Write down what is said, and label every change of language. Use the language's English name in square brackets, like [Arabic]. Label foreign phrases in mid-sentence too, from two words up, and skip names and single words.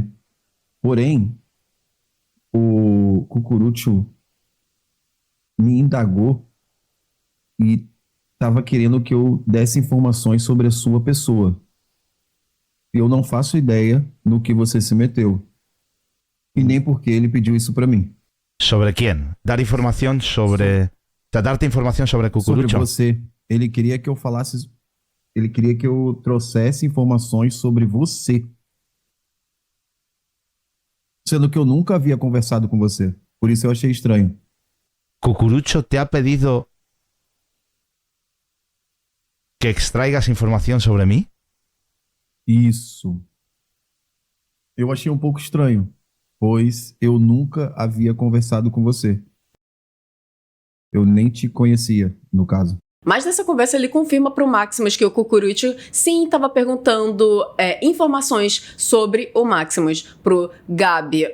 [Portuguese] Porém, o Cucurucho me indagou e estava querendo que eu desse informações sobre a sua pessoa. Eu não faço ideia no que você se meteu. E nem porque ele pediu isso para mim. [Spanish] ¿Sobre quién? Dar información sobre... O sea, darte información sobre Cucurucho. [Portuguese] Sobre você. Ele queria que eu falasse... Ele queria que eu trouxesse informações sobre você. Sendo que eu nunca havia conversado com você. Por isso eu achei estranho. [Spanish] Cucurucho te ha pedido que extraigas información sobre mí? [Portuguese] Isso. Eu achei um pouco estranho, pois eu nunca havia conversado com você. Eu nem te conhecia, no caso. Mas nessa conversa ele confirma pro Maximus que o Cucurucho sim estava perguntando informações sobre o Maximus pro Gabi.